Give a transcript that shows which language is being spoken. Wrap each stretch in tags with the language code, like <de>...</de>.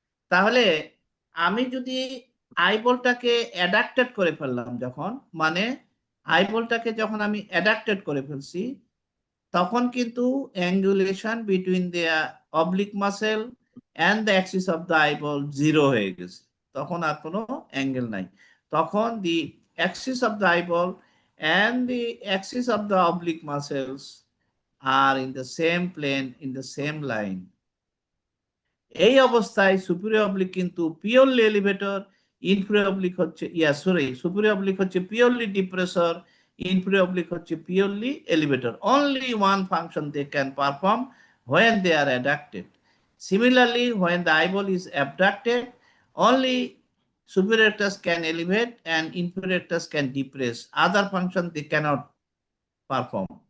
<bn>তাহলে আমি যদি আইবলটাকে অ্যাডাক্টেড করে ফেললাম, যখন মানে আইবলটাকে যখন আমি অ্যাডাক্টেড করে ফেলছি, তখন কিন্তু</bn> <en>angulation between the oblique muscle and the axis of the eyeball</en> <bn>zero হয়ে গেছে, তখন আর কোনো অ্যাঙ্গেল নাই।</bn> <en>তখন the axis of the eyeball and the axis of the oblique muscles are in the same plane, in the same line.</en> <bn>এই অবস্থায় superior oblique কিন্তু purely elevator, inferior oblique হচ্ছে সুপিরিয়র অবলিক হচ্ছে পিওরলি ডিপ্রেসর, ইনফেরিয়র অবলিক হচ্ছে purely elevator.</bn> <en>Only one function they can perform when they are adducted. Similarly, when the eyeball is abducted, only superior rectus can elevate and inferior rectus can depress. Other function they cannot perform.</en>